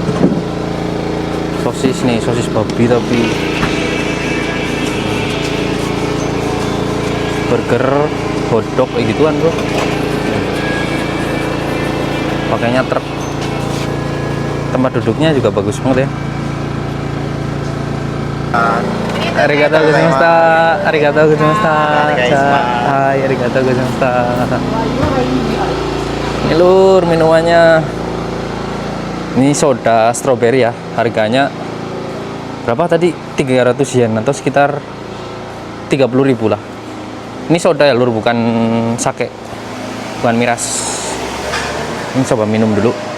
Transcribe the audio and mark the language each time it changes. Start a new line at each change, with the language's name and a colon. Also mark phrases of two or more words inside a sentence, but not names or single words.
Indonesian: Sosis nih, sosis babi tapi burger, hotdog kayak gituan bro. Pakainya truk. Tempat duduknya juga bagus banget ya.
Japanese: ありがとうございました. ありがとうございました。はい、ありがとうございました.
Indonesian: Ini lur minumannya. Ini soda strawberry ya. Harganya berapa tadi? 300 yen atau sekitar 30.000 lah. Ini soda ya lur, bukan sake. Bukan miras. Ini coba minum dulu.